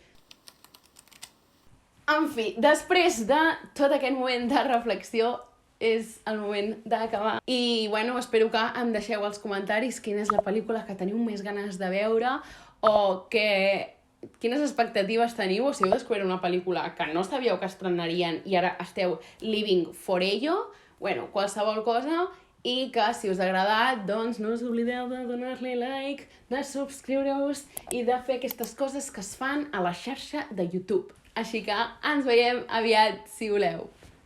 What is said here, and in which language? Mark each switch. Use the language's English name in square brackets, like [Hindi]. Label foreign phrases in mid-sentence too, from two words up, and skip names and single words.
[Catalan] En fi, després de tot aquest moment de reflexió, és el moment d'acabar. I, bueno, espero que em deixeu als comentaris quina és la pel·lícula que teniu més ganes de veure o quines expectatives teniu, o si heu descobert una pel·lícula que no sabíeu que estrenarien i ara esteu [English] living for [Catalan] ello. Bueno, qualsevol cosa, i que si us ha agradat, doncs no us oblideu de donar-li like, de subscriure-us i de fer aquestes coses que es fan a la xarxa de YouTube. Així que ens veiem aviat, si voleu.